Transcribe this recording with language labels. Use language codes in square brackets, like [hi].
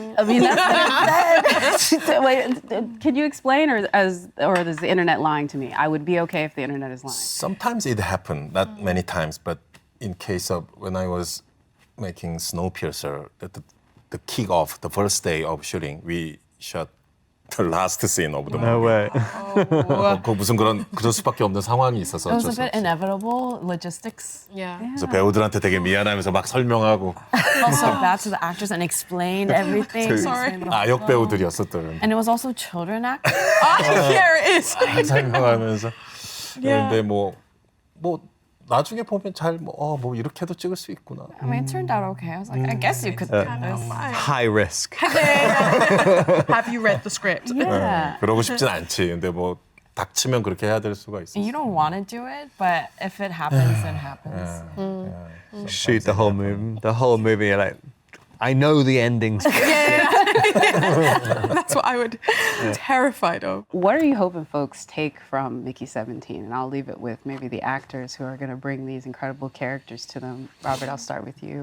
[en] I mean, that's what it said. Wait, can you explain, or is the internet lying to me? I would be okay if the internet is lying. Sometimes it happened, not many times, but in case of when I was making Snowpiercer, the kick off, the first day of shooting, we shot the last scene of the movie. No way. [ko] 그 무슨 그럴 수밖에 없는 상황이 있어서 [en] It was [ko] 어쩔 [en] a [ko] 수 [en] bit [ko] 없어. [en] inevitable logistics. yeah. [ko] 그래서 배우들한테 되게 미안하면서 막 설명하고 [en] Felt so bad to the actors and explained everything. [ko] 그 [en] Sorry. [ko] 아역 배우들이었었던 [en] And it was also children actors. Yeah, it is. [ko] 설명하면서 [en] Yeah. [ko] 근데 뭐 나중에 보면 뭐 이렇게도 찍을 수 있구나. [en] I mean, it turned out okay. I was like, I guess you could do this. High risk. Have you read the script? Yeah. [ko] 그러고 싶진 않지. 근데 뭐 닥치면 그렇게 해야 될 수가 있어. [en] You don't want to do it, but if it happens, it happens. Shoot the whole movie. The whole movie, you're like, I know the endings. That's what I would terrified of. What are you hoping folks take from Mickey 17? And I'll leave it with maybe the actors who are going to bring these incredible characters to them. Robert, I'll start with you.